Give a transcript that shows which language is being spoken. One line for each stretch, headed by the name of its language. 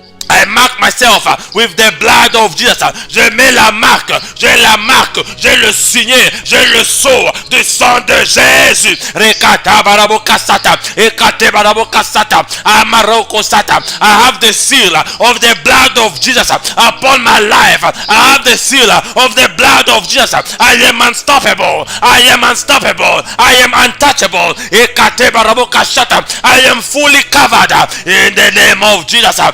English: I mark myself with the blood of Jesus.
French: Je mets la marque, j'ai le signé, j'ai le sceau du sang de Jésus. Rekata baraboka sata, ekate baraboka sata, amaroko sata.
English: I have the seal of the blood of Jesus upon my life. I have the seal of the blood of Jesus. I am unstoppable. I am untouchable. Ekate baraboka sata. I am fully covered in the name of Jesus.